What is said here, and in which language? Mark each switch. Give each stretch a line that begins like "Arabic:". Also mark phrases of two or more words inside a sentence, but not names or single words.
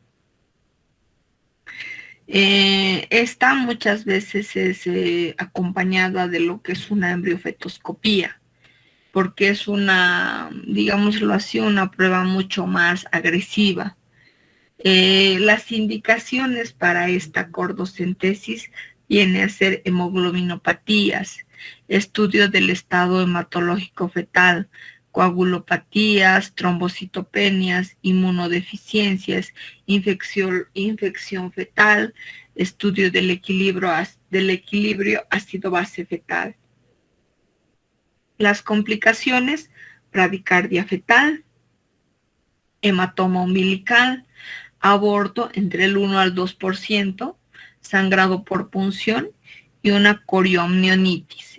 Spanish: Esta muchas veces es acompañada de lo que es una embriofetoscopía, porque es una, digámoslo así, una prueba mucho más agresiva. Las indicaciones para esta cordocentesis vienen a ser hemoglobinopatías, estudio del estado hematológico fetal, coagulopatías, trombocitopenias, inmunodeficiencias, infección fetal, estudio del equilibrio ácido-base fetal. Las complicaciones: bradicardia fetal, hematoma umbilical, aborto entre el 1 al 2%, sangrado por punción y una corioamnionitis.